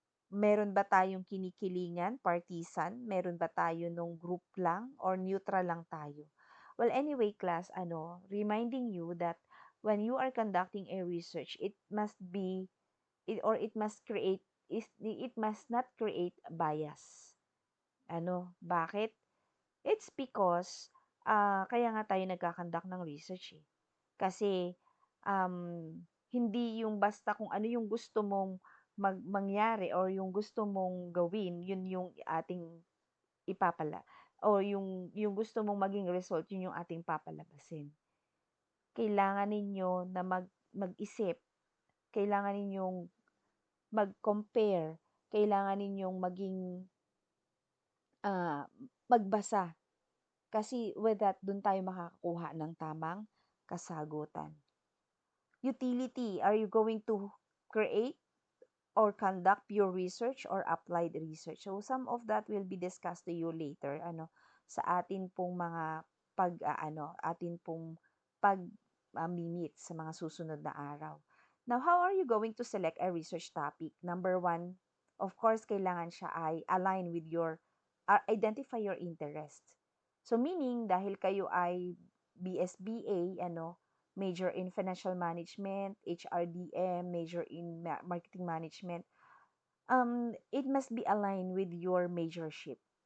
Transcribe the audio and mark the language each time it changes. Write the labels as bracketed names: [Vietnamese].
[Filipino] Meron ba tayong kinikilingan, partisan? Meron ba tayo nung group lang or neutral lang tayo? [English] Well, anyway, class, reminding you that when you are conducting a research, it must be it must create it must not create bias. [Filipino] Bakit? [English] It's because [Filipino] kaya nga tayo nagkakandak ng research eh. Kasi hindi yung basta kung ano yung gusto mong mangyari or yung gusto mong gawin, yun yung ating ipapala o yung gusto mong maging result, yun yung ating papalabasin. Kailangan ninyo na mag-isip, kailangan ninyong mag-compare, kailangan ninyong maging magbasa. Kasi [English] with that, [Filipino] dun tayo makakakuha ng tamang kasagutan. [English] Utility, are you going to create or conduct pure research or applied research? So some of that will be discussed to you later [Filipino] sa atin pong mga atin pong pag-meet sa mga susunod na araw. [English] Now, how are you going to select a research topic? Number one, of course, [Filipino] kailangan siya ay [English] align with your identify your interest. So meaning [Filipino] dahil kayo ay [English] BSBA, major in financial management, HRDM, major in marketing management, it must be aligned with your majorship.